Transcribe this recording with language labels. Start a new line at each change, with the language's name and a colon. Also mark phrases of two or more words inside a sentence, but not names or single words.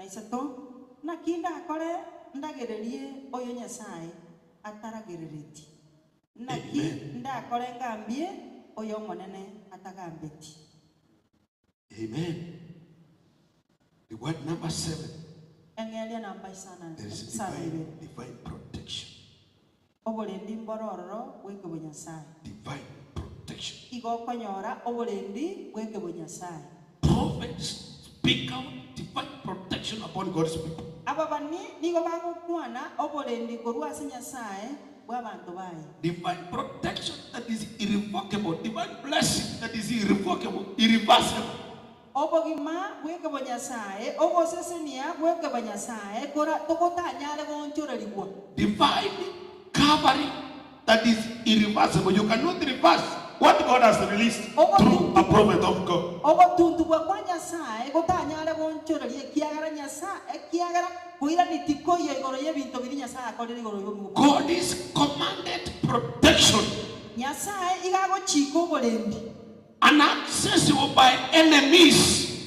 Gusii: isato na kinda akore ndagererie oyo nyasaye ataragerereti na kinda akore ngambie oyo monene atagambeti.
English: Amen. The word number 7.
Gusii: Engelia namba sana.
English: There is divine protection.
Gusii: Obolendi mbororo weke bonyasaye.
English: Divine protection.
Gusii: Igo konyora obolendi weke bonyasaye.
English: Prophets speak out divine protection upon God's people.
Gusii: Ababani nigo bagukwana obolendi korwase nyasaye bw'abantu baye.
English: Divine protection that is irrevocable, divine blessing that is irrevocable, irreversible.
Gusii: Obogima weke bonyasaye obosesenia weke bonyasaye kora tokotanyale gonchorerigwa.
English: Divine covering that is irreversible. You cannot reverse what God has released through a prophet of God. God is commanded protection, inaccessible by enemies.